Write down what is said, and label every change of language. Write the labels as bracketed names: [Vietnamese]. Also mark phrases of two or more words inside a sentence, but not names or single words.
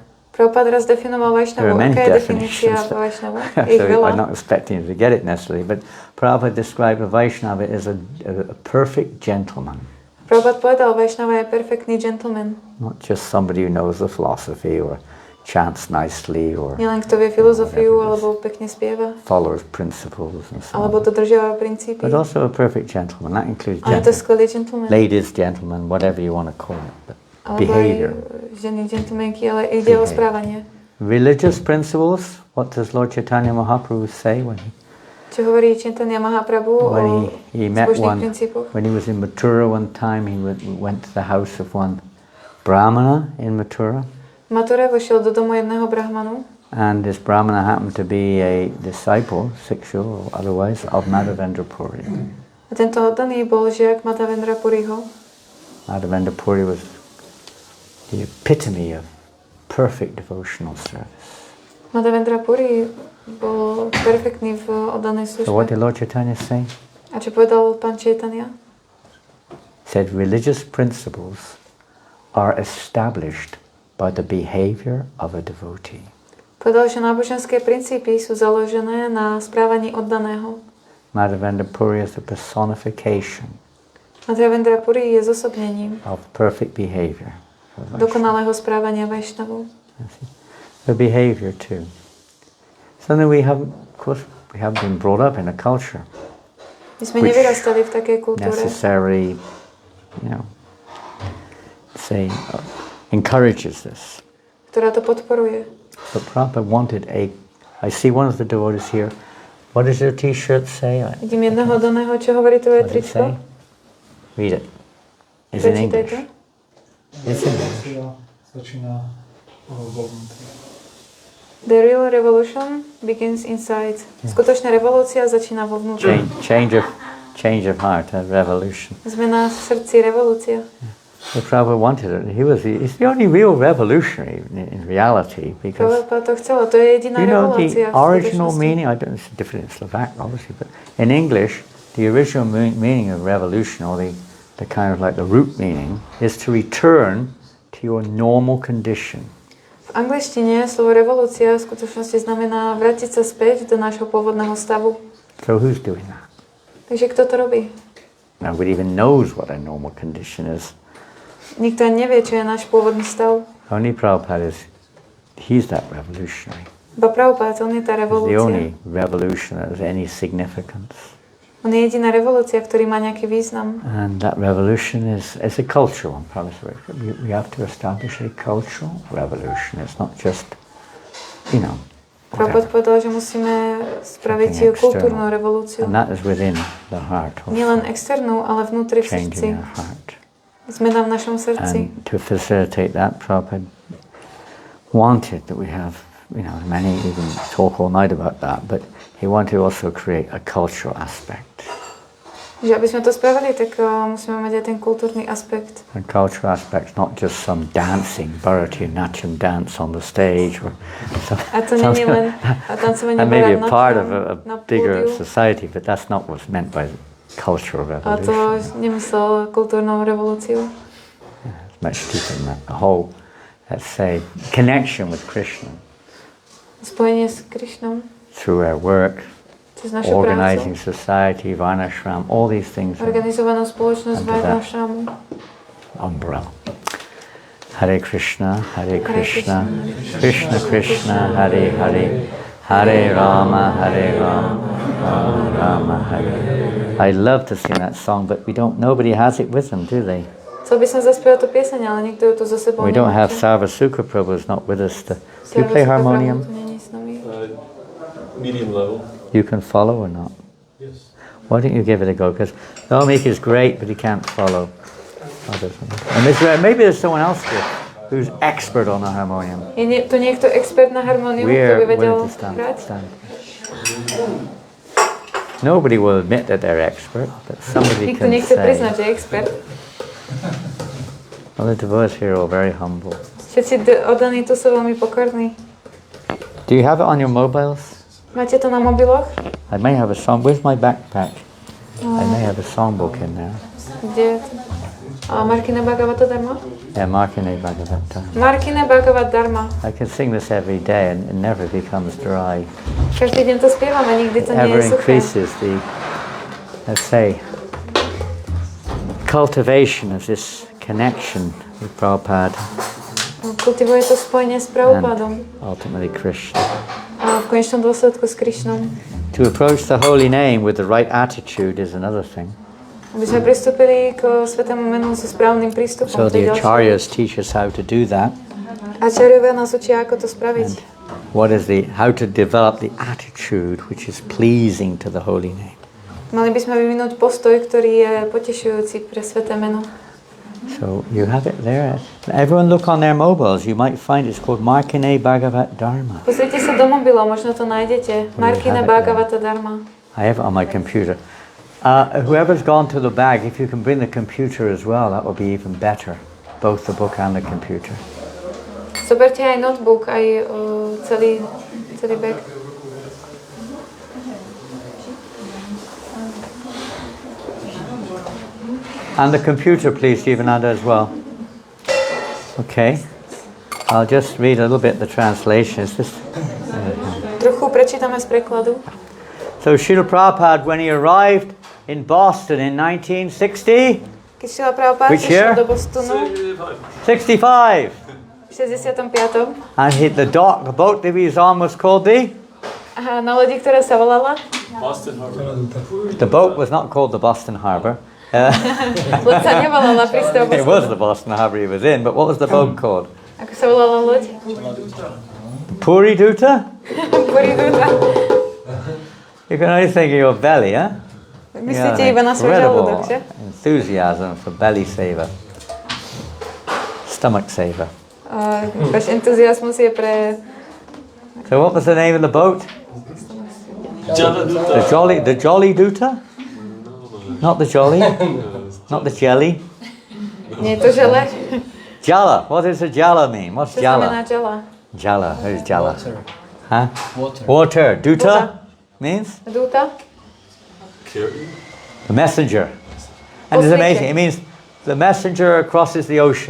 [Slovak] Prabhupada raz definoval [English] There are [Slovak] Vaishnavu. [English] many [Slovak] Aká je definícia [English] definitions. [Slovak] Vaishnavu? Ich [English] So I'm [Slovak] veľa. [English] not expecting you to get it necessarily, but Prabhupada described a Vaishnava as a perfect gentleman. [Slovak] Prabhupada povedal, Vaishnava je perfektný gentleman. [English] Not just somebody who knows the philosophy or chants nicely or [Slovak] Nielen kto vie filozofiu, alebo pekne spieva, [English] follows principles and so [Slovak] alebo [English] on. [Slovak] dodržiava princípy. [English] But also a perfect gentleman. That includes [Slovak] Ale je to [English] gentlemen. [Slovak] skvelý gentleman. [English] Ladies, gentlemen, whatever you want to call it. But [Slovak] Alebo [English] behavior. [Slovak] aj ženy, gentlemanky, ale ide o [English] Behavior. [Slovak] správanie. [English] Religious principles, what does Lord Chaitanya Mahaprabhu say when [Slovak] Čo hovorí Chaitanya Mahaprabhu o [English] he met [Slovak] zbožných [English] one, [Slovak] princípoch? [English] when he was in Mathura one time, he went to the house of one Brahmana in Mathura, [Slovak] V Mature vošiel do domu jedného brahmanu [English] and this Brahmana happened to be a disciple, Sikshu or otherwise, of Madhavendra Puri. [Slovak] a tento oddaný bol žiak Madhavendra Puriho. [English] Madhavendra Puri was the epitome of perfect devotional service. [Slovak] Madhavendra Puri bol perfektný v oddanej [English] So what [Slovak] službe. [English] did Lord Chaitanya say? [Slovak] A čo povedal pán Chaitanya? [English] Said religious principles are established by the behavior of a devotee. [Slovak] Povedal, že náboženské princípy sú založené na správaní oddaného. [English] Madhavendra Puri is the personification [Slovak] Madhavendra Puri je zosobnením [English] of perfect behavior. [Slovak] dokonalého správania Vaishnavov. [English] The behavior too. So then we have, of course, we have been brought up in a culture [Slovak] My sme [English] Which [Slovak] nevyrastali v takej kultúre, [English] necessarily, you know, say, encourages this. [Slovak] ktorá to podporuje. [English] But Prabhupada wanted I see one of the devotees here. What does your t-shirt say? [Slovak] Vidím jedného oddaného, čo hovorí tvoje [English] What does it say? [Slovak] tričko. [English] Read it. It's in [Slovak] Prečítaj [English] English. [Slovak] to. [English] It's in English. [Slovak] Začína vovnútri. [English] The real revolution begins inside. [Slovak] Skutočná revolúcia začína vo vnútri. [English] Change of heart, a revolution. [Slovak] Zmena v srdci, revolúcia. [English] So Prabhupada wanted it. He's the only real revolutionary in reality because [Slovak] Prabhupada to chcelo, to je jediná [English] you know [Slovak] revolúcia [English] the [Slovak] v [English] original [Slovak] skutočnosti. [English] meaning. I don't know, it's different in Slovak, obviously, but in English, the original meaning of revolution, or the kind of like the root meaning, is to return to your normal condition. [Slovak] V angličtine slovo revolúcia v skutočnosti znamená vrátiť sa späť do nášho pôvodného stavu. [English] So who's doing that? [Slovak] Takže kto to robí? [English] Nobody even knows what a normal condition is. [Slovak] Nikto ani nevie, čo je náš pôvodný stav. [English] Only Prabhupada he's that revolutionary. [Slovak] Iba Prabhupada, on je tá [English] He's the [Slovak] revolúcia. [English] only revolution that has any significance. [Slovak] On je jediná revolúcia, ktorý má nejaký význam. [English] And that revolution is a cultural one. We have to establish a cultural revolution. It's not just, [Slovak] Prabhupada povedal, že musíme spraviť kultúrnu revolúciu. [English] And that is within the heart. [Slovak] Nielen externú, ale vnútri v srdci. [English] Changing our heart. [Slovak] Zmena v našom srdci. [English] And to facilitate that, Prabhupada wanted that we have, many even talk all night about that, but he wanted to also create a cultural aspect. [Slovak] Že aby sme to spravili, tak musíme mať aj ten kultúrny aspekt. [English] A cultural aspect, not just some dancing, Bharatanatyam dance on the stage, or [Slovak] A to nie je len tancovanie [English] that may be a part of [Slovak] na [English] a bigger [Slovak] pódiu. [English] society, but that's not what's meant by cultural [Slovak] A to [English] revolution. [Slovak] nemyslel kultúrnou revolúciu. [English] It's much deeper than that. The whole, let's say, connection with Krishna [Slovak] Spojenie s Krišnom, [English] through our work, [Slovak] cez našu [English] organizing [Slovak] prácu, [English] society, Varnashram, all these things are [Slovak] organizovanú spoločnosť [English] under that [Slovak] Varnashramu. [English] umbrella. [Sanskrit] Hare Krishna, Krishna Krishna, Hare Hare, Hare Rama, Rama Rama, Hare. [English] I love to sing that song, but nobody has it with them, do they? [Slovak] Chcel by som zaspievať tú pieseň, ale nikto ju tu so sebou [English] We don't have [Slovak] nemáte. [English] Sarvasuka Prabhu is not with us. Do you [Slovak] Sarvasuka [English] play [Slovak] Prabhu [English] harmonium? [Slovak] tu není s nami. [English] Medium level. You can follow or not? Yes. Why don't you give it a go? Because Dominic is great, but he can't follow others. And maybe there's someone else here who's expert on the harmonium. [Slovak] Je tu niekto expert na harmóniu, kto by [English] We're [Slovak] vedel [English] willing to [Slovak] hrať? [English] stand. Nobody will admit that they're expert, but somebody [Slovak] Nikto [English] can [Slovak] nechce priznať, [English] say. [Slovak] že je expert. [English] Well, the devotees here are all very humble. [Slovak] Všetci oddaní tu sú veľmi pokorní. [English] Do you have it on your mobiles? [Slovak] Máte to na mobiloch? [English] I may have a song. Where's my backpack? I may have a songbook in there. [Slovak] Kde? A Markine Bhagavata Dharma? [English] Yeah, Markine Bhagavata. Markine Bhagavata Dharma. I can sing this every day and it never becomes dry. [Slovak] Každý deň to spievame, nikdy to nie [English] Ever [Slovak] je suché. [English] increases the, let's say, cultivation of this connection with Prabhupada [Slovak] Kultivuje to spojenie s Prabhupádom [English] and ultimately Krishna. [Slovak] a v konečnom dôsledku s Krišnom. [English] To approach the holy name with the right attitude is another thing. [Slovak] Aby sme pristúpili k Svätému menu so správnym prístupom. [English] So [Slovak] to je [English] the [Slovak] ďalšia [English] acharyas [Slovak] vec. [English] teach us how to do that. [Slovak] Acharyovia nás učia, ako to spraviť. [English] How to develop the attitude which is pleasing to the holy name. [Slovak] Mali by sme vyvinúť postoj, ktorý je potešujúci pre Sväté meno. [English] So you have it there. Everyone look on their mobiles. You might find it's called Markine Bhagavat Dharma. [Slovak] Pozrite sa do mobilov, možno to nájdete. [English] Markine Bhagavata Dharma. I have it on my computer. Whoever's gone to the bag, if you can bring the computer as well, that would be even better. Both the book and the computer. [Slovak] Zoberte aj notebook, aj celý bag. [English] And the computer, please, Jivananda, as well. Okay. I'll just read a little bit the translation. Is this? [Slovak] Trochu prečítame z prekladu. [English] So Srila Prabhupada, when he arrived in Boston in 1960, [Slovak] Keď Srila Prabhupada [English] Which year? [Slovak] prišiel do Bostonu [English] 65, [Slovak] v 65. [English] and the boat that he was on was called [Slovak] A na lodi, ktorá sa volala, [English] Boston Harbor. the boat was not called the Boston Harbor. [Slovak] loď sa nevolala prístav [English] It was [Slovak] Bostonu. [English] the Boston Harbor he was in, but what was the boat called? [Slovak] Ako sa volala loď? [English] Puri Duta? Puriduta. You can only think of your belly, huh? [Slovak] Myslíte iba na svoj žalúdok, že? [English] Enthusiasm for belly saver, stomach saver. [Slovak] Váš entuziasmus je pre... [English] So what was the name of the boat? The Jolly Duta? Not the Jolly? Not the Jelly? [Slovak] Nie je to žele? [English] Jala. What does a Jala mean? What's [Slovak] Čo znamená [English] Jala? [Slovak] žela? [English] Jala. Who's Jala? Water. Huh? Water. Water. Duta [Slovak] Duta. [English] means [Slovak] Dúta? [English] the messenger. And it's [Slovak] Poslíček. [English] amazing. It means the messenger crosses the ocean.